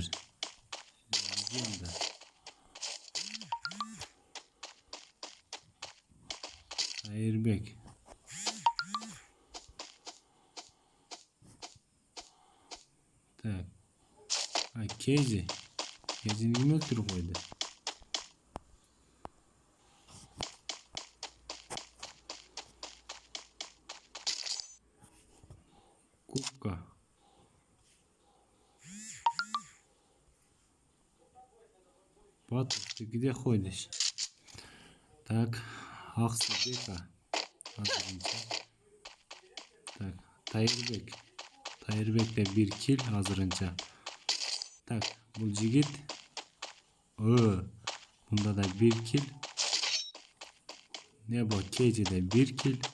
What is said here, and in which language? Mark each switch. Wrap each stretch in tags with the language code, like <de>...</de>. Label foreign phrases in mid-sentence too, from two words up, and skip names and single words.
<ky>Легенда. Айырбек. Так. Кези. Кезини ким өлтүрүп койду? Кубка.</ky> <ru>Батыр, ты где ходишь?</ru> <ky>Так, Аксы Бека. Так, Тайырбек. Айырбекте 1 kill азырынча. Так, бул жигит. Бунда да 1 kill. Nebo KJ'de 1 kill.</ky>